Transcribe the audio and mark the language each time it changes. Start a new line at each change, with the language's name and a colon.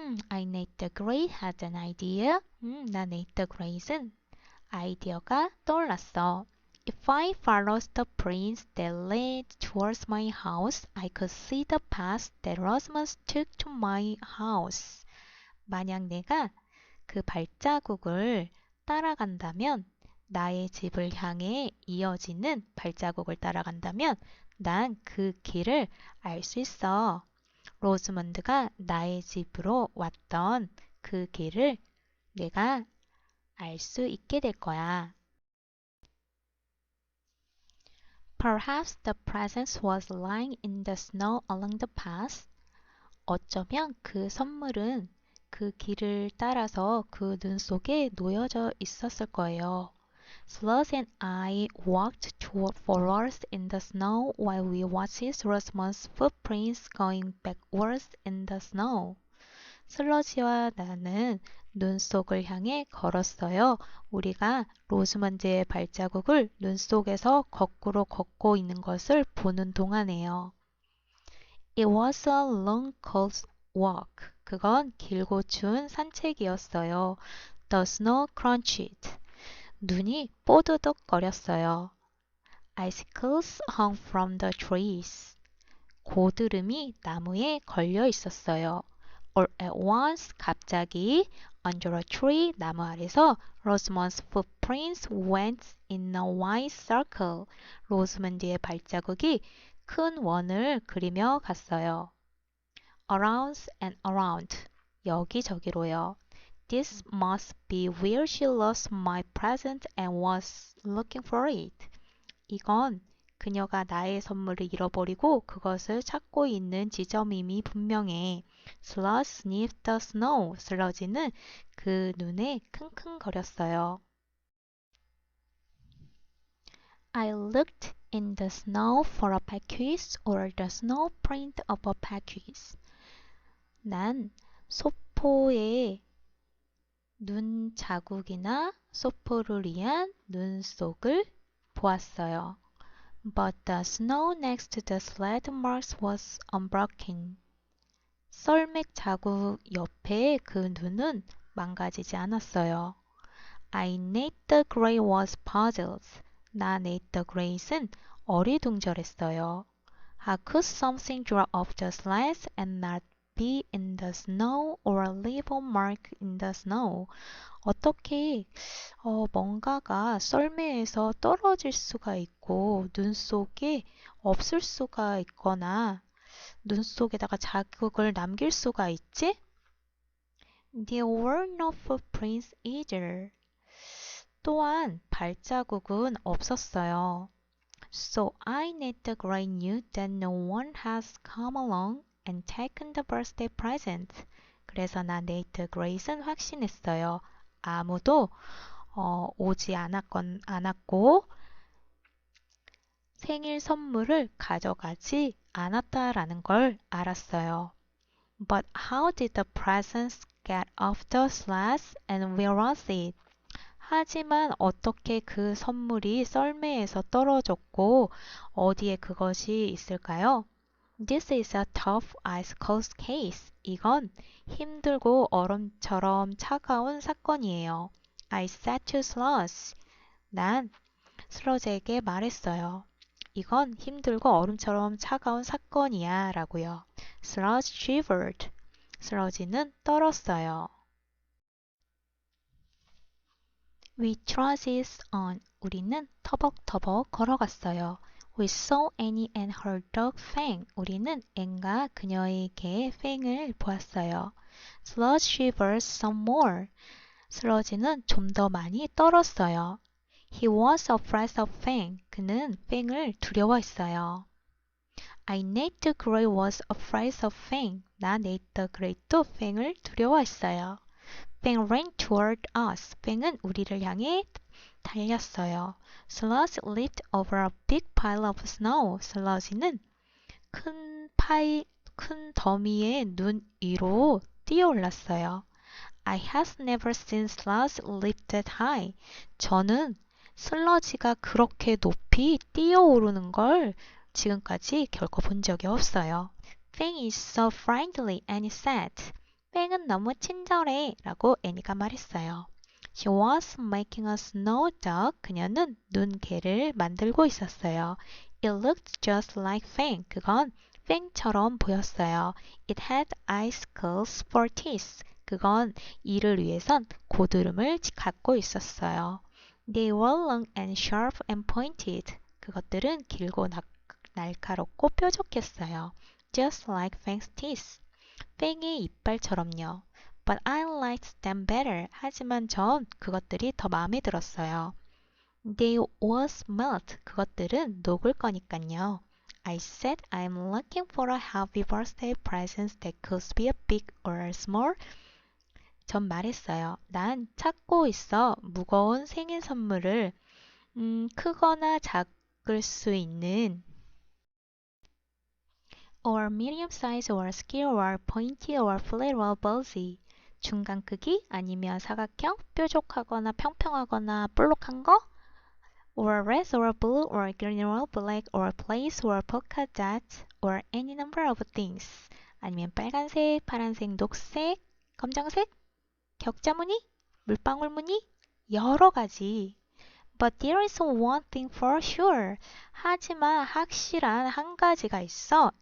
English: I, Nate the Grey, had an idea.
Korean: 나 Nate the Grey는 아이디어가 떠올랐어.
English: If I followed the prints that led towards my house, I could see the path that Rosamond took to my house.
Korean: 만약 내가 그 발자국을 따라간다면, 나의 집을 향해 이어지는 발자국을 따라간다면, 난 그 길을 알 수 있어. 로즈먼드가 나의 집으로 왔던 그 길을 내가 알 수 있게 될 거야.
English: Perhaps the present was lying in the snow along the path.
Korean: 어쩌면 그 선물은 그 길을 따라서 그 눈 속에 놓여져 있었을 거예요.
English: Slush and I walked forwards in the snow while we watched Rosamond's footprints going backwards in the snow.
Korean: 슬러지와 나는 눈 속을 향해 걸었어요. 우리가 로즈먼드의 발자국을 눈 속에서 거꾸로 걷고 있는 것을 보는 동안에요.
English: It was a long cold walk.
Korean: 그건 길고 추운 산책이었어요.
English: The snow crunched.
Korean: 눈이 뽀드득거렸어요.
English: Icicles hung from the trees.
Korean: 고드름이 나무에 걸려 있었어요.
English: All at once,
Korean: 갑자기,
English: under a tree,
Korean: 나무 아래서
English: Rosamond's footprints went in a wide circle.
Korean: 로즈먼드의 발자국이 큰 원을 그리며 갔어요.
English: Around and around,
Korean: 여기저기로요.
English: This must be where she lost my present and was looking for it.
Korean: 이건 그녀가 나의 선물을 잃어버리고 그것을 찾고 있는 지점임이 분명해.
English: Slush sniffed the snow.
Korean: 슬러지는 그 눈에 킁킁거렸어요.
English: I looked in the snow for a package or the snow print of a package.
Korean: 난 소포의 눈 자국이나 소포를 위한 눈 속을 보았어요.
English: But the snow next to the sled marks was unbroken.
Korean: 썰맥 자국 옆에 그 눈은 망가지지 않았어요.
English: I Nate the Grey was puzzled.
Korean: 나 Nate the Grey는 어리둥절했어요.
English: How could something drop off the sled and not be in the snow or leave a mark in the snow?
Korean: 어떻게 뭔가가 썰매에서 떨어질 수가 있고 눈 속에 없을 수가 있거나 눈 속에다가 자국을 남길 수가 있지?
English: There were no footprints either.
Korean: 또한 발자국은 없었어요.
English: So I Nate the Grey knew that no one has come along and taken the birthday present.
Korean: 그래서 나 Nate the Grey는 확신했어요. 아무도 오지 않았고 생일 선물을 가져가지 않았다라는 걸 알았어요.
English: But how did the presents get off the sled and where was it?
Korean: 하지만 어떻게 그 선물이 썰매에서 떨어졌고 어디에 그것이 있을까요?
English: This is a tough ice cold case.
Korean: 이건 힘들고 얼음처럼 차가운 사건이에요.
English: I said to Slush.
Korean: 난 슬러지에게 말했어요. 이건 힘들고 얼음처럼 차가운 사건이야 라고요.
English: Slush shivered.
Korean: 슬러지는 떨었어요.
English: We trudged on.
Korean: 우리는 터벅터벅 걸어갔어요.
English: We saw Annie and her dog Fang.
Korean: 우리는 앤과 그녀의 개 팽을 보았어요.
English: Slush shivered some more.
Korean: 슬러지는 좀 더 많이 떨었어요.
English: He was afraid of Fang.
Korean: 그는 팽을 두려워했어요.
English: I Nate the Grey was afraid of Fang.
Korean: 나 Nate the Grey도 팽을 두려워했어요.
English: Fang ran toward us.
Korean: 팽은 우리를 향해 달렸어요.
English: Slush leaped over a big pile of snow.
Korean: 슬러지는 큰 더미의 눈 위로 뛰어올랐어요.
English: I have never seen slush leap that high.
Korean: 저는 슬러지가 그렇게 높이 뛰어오르는 걸 지금까지 결코 본 적이 없어요.
English: Fang is so friendly, Annie said.
Korean: 팽은 너무 친절해 라고 애니가 말했어요.
English: She was making a snow dog.
Korean: 그녀는 눈개를 만들고 있었어요.
English: It looked just like Fang.
Korean: 그건 팽처럼 보였어요.
English: It had icicles for teeth.
Korean: 그건 이를 위해선 고드름을 갖고 있었어요.
English: They were long and sharp and pointed.
Korean: 그것들은 길고 날카롭고 뾰족했어요.
English: Just like Fang's teeth.
Korean: 팽의 이빨처럼요.
English: But I liked them better.
Korean: 하지만 전 그것들이 더 마음에 들었어요.
English: They was melt.
Korean: 그것들은 녹을 거니깐요.
English: I said I'm looking for a happy birthday present that could be a big or small.
Korean: 전 말했어요. 난 찾고 있어. 무거운 생일 선물을 크거나 작을 수 있는
English: or medium size or square or pointy or flat or bulgy.
Korean: 중간 크기 아니면 사각형, 뾰족하거나 평평하거나 볼록한 거
English: or red or blue or green or black or place or polka dot or any number of things.
Korean: 아니면 빨간색, 파란색, 녹색, 검정색, 격자무늬, 물방울무늬, 여러 가지.
English: But there is one thing for sure.
Korean: 하지만 확실한 한 가지가 있어.